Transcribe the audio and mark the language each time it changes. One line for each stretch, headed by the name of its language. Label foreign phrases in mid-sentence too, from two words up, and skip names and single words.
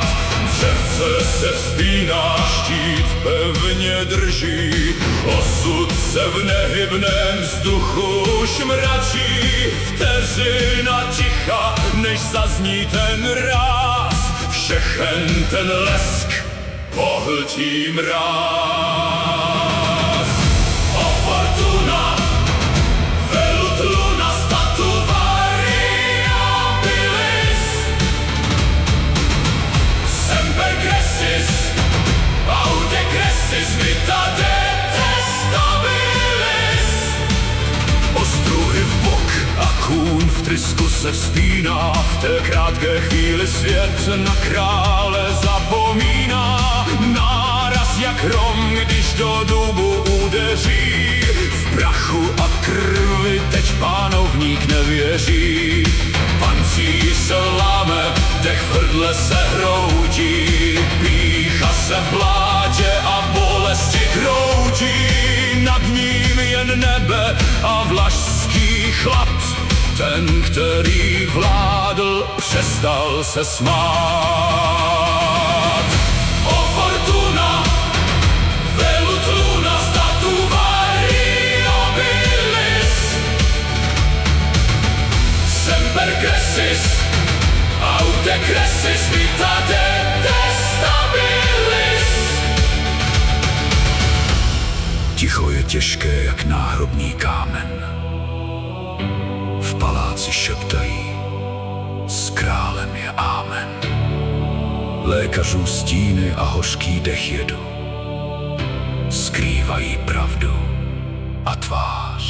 Czech: Dřevce se vzpíná, štít pevně drží, osud se v nehybném vzduchu šmračí. Vteřina ticha, než zazní ten ráz, všechen ten lesk pohltí mráz.
Latin: O fortuna, velut luna statuva variabilis, semper crescis, aude crescis vita detestabilis.
Czech: Ostruhy v bok a kůň v trysku se vzpíná, v té krátké chvíli svět na krále zapomíná. Náraz jak hrom, když do dubu udeří, v prachu a krvi teď pánovník nevěří. Pancíř se láme, dech v hrdle se hroutí, pýcha se v blátě a bolesti kroutí. Nad ním jen nebe a vlašský chlap, ten, který vládl, přestal se smát.
Latin: O fortuna, velut luna statu variabilis, semper crescis, aude crescis vita detestabilis.
Czech: Ticho je těžké jak náhrobní kámen. V paláci šeptají, s králem je ámen. Lékařů stíny a hořký dech jedu, skrývají pravdu a tvár.